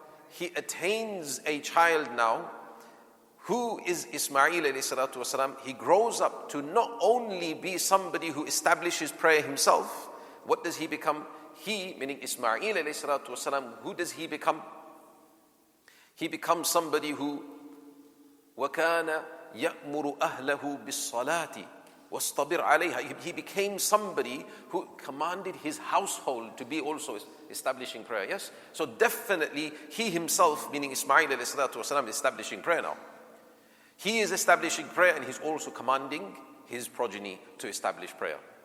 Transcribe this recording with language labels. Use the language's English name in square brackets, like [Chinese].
[English] he attains a child now, who is Ismail alayhi salatu wasalam. He grows up to not only be somebody who establishes prayer himself. What does he become? He, meaning Ismail alayhi salatu wasalam, who does he become? He becomes somebody who [Arabic] وَكَانَ يَأْمُرُ أَهْلَهُ بِالصَّلَاةِ وَاسْتَبِرْ عَلَيْهَا. [English] He became somebody who commanded his household to be also establishing prayer. Yes? So definitely he himself, meaning Ismail alayhi salatu wasalam, is establishing prayer now. He is establishing prayer and he's also commanding his progeny to establish prayer.